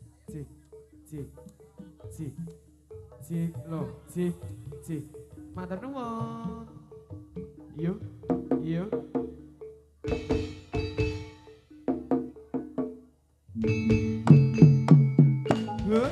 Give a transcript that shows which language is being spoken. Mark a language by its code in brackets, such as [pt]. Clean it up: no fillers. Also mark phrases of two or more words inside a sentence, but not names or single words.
[jv] Ci, ci, ci, ci, lo, ci, ci. Matur nuwun. [id] Yuk, yuk. Huh?